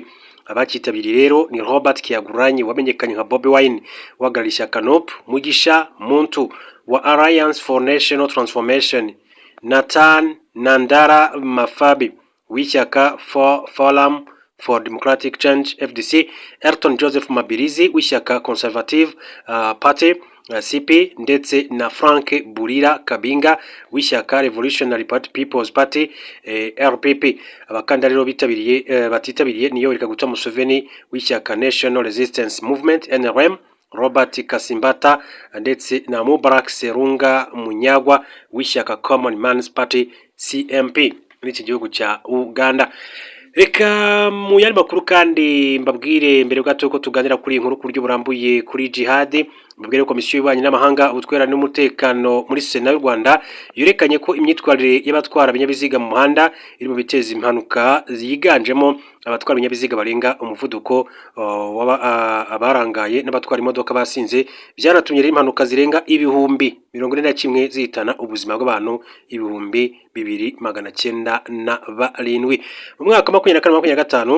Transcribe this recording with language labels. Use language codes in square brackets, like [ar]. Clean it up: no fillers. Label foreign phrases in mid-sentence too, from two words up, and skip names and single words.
[rw] Abakitabiriye rero ni Robert Kyagulanyi wamenyekanye nka Bobi Wine uhagarariye ishyaka NUP, Mugisha Muntu wa Alliance for National Transformation, Nathan Nandara Mafabi w'ishyaka Forum for Democratic Change FDC, Elton Joseph Mabirizi w'ishyaka Conservative Party CP, ndetse na Frank Burira Kabinga w'ishyaka Revolutionary Party People's Party RPP. Abakandida rero batitabiriye ni Yoweri Kaguta Museveni w'ishyaka National Resistance Movement NRM, Robert Kasimbata ndetse na Mubarak Serunga Munyagwa w'ishyaka Common Man's Party CMP muri iki gihugu cya Uganda. Reka mu yandi makuru kandi mbabwire mbere gato ko tuganira kuri inkuru ku buryo burambuye kuri Jihad. Mbabwire ko Komisiyo y'Ububanyi n'Amahanga, Ubutwererane n'Umutekano muri Sena y'u Rwanda yerekanye ko imyitwarire y'abatwara ibinyabiziga mu muhanda iri mu biteza impanuka, ziganjemo abatwara ibinyabiziga barenga umuvuduko, abarangaye n'abatwara imodoka basinze, byanatumye rero impanuka zirenga 41,000 zihitana ubuzima bw'abantu 2,907 mu mwaka 2024-2025.